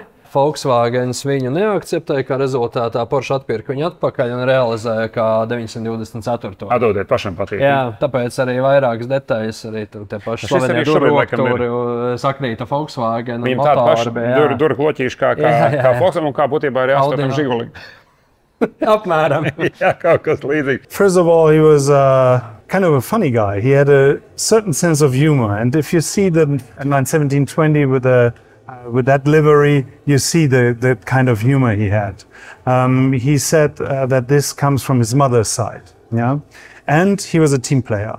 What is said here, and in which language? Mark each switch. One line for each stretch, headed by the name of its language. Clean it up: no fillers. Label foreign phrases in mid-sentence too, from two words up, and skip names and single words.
Latvian: Volkswagens viņu neakceptēja, kā rezultātā Porsche atpirka viņu atpakaļ un realizēja kā 924. Atdodiet pašam patīk. Jā, tāpēc arī vairākas detaļas, arī tie paši slavenie durvrokturi sakrīta Volkswagen. Viņam tāda paša durvkloķīša kā Volkswagen un kā būtībā arī 8 Žiguli. Apmēram. Jā, kaut kas līdzīgs.
English: First of all, he was kind of a funny guy. He had a certain sense of humor. And if you see them in 1720 with that livery, you see the kind of humor he had. He said that this comes from his mother's side, yeah, and he was a team player.